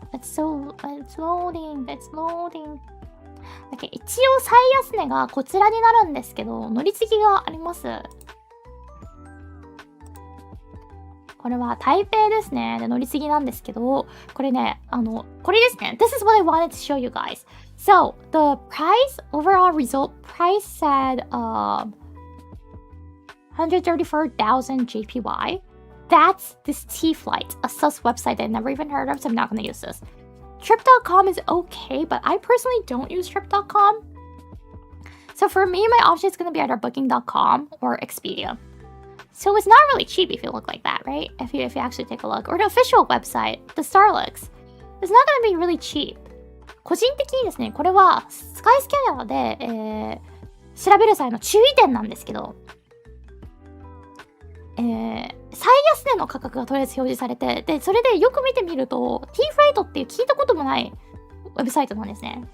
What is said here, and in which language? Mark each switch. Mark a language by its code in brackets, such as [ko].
[en] it's loading. [ja] だけ一応最安値がこちらになるんですけど、乗り継ぎがあります。これは台北ですね。で、乗り継ぎなんですけど、これね、これですね。 [en] This is what I wanted to show you guys. So, the overall result price said, 134,000 JPY. That's this T flight, a sus website I never even heard of, so I'm not going to use this. Trip.com is okay, but I personally don't use Trip.com. So for me, my option is going to be either Booking.com or Expedia. So it's not really cheap if you look like that, right? If you actually take a look. Or the official website, the Starlux. It's not going to be really cheap. [ja] 個人的にですね、これはスカイスキャナーで、調べる際の注意点なんですけど、最安値の価格がとりあえず表示されて、で、それでよく見てみると、T フライトっていう聞いたこともないウェブサイトなんですね。